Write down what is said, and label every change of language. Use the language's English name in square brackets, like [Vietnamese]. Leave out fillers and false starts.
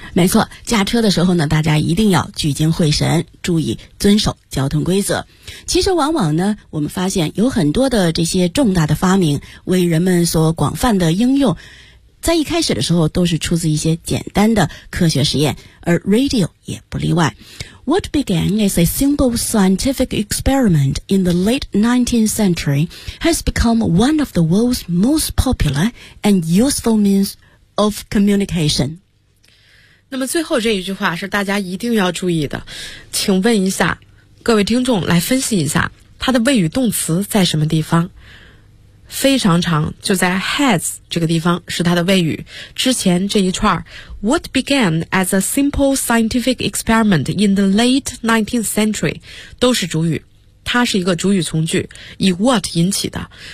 [Chinese] 没错，驾车的时候呢，大家一定要聚精会神，注意遵守交通规则。其实往往呢，我们发现有很多的这些重大的发明为人们所广泛的应用，在一开始的时候都是出自一些简单的科学实验，而 radio 也不例外。 [English] What began as a simple scientific experiment in the late 19th century has become one of the world's most popular and useful meansof communication. [Chinese] 那么最后这一句话是大家一定要注意的，请问一下各位听众，来分析一下它的谓语动词在什么地方。非常长，就在 has 这个地方是它的谓语，之前这一串 [English] What began as a simple scientific experiment in the late 19th century [Chinese] 都是主语，它是一个主语从句，以 what 引起的。